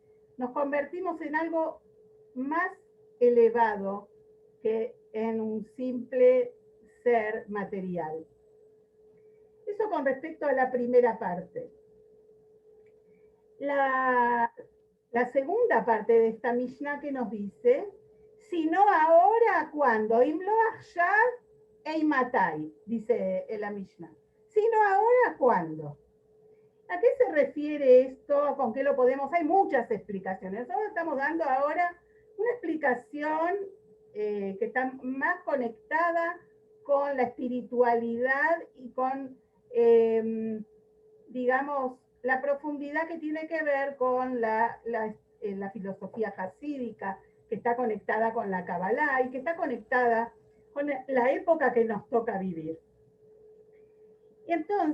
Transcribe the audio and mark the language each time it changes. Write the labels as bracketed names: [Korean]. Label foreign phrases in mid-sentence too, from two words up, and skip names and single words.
[Spanish] Nos convertimos en algo más elevado que en un simple ser material. Eso con respecto a la primera parte. La segunda parte de esta Mishnah que nos dice, si no ahora, ¿cuándo? [Hebrew] אם לא עכשיו אימתי, [Spanish] dice la Mishnah. Si no ahora, ¿cuándo? ¿A qué se refiere esto? ¿Con qué lo podemos? Hay muchas explicaciones. Nosotros estamos dando ahora una explicación que está más conectada con la espiritualidad y con, digamos, la profundidad que tiene que ver con la filosofía jasídica, que está conectada con la Kabbalah y que está conectada con la época que nos toca vivir.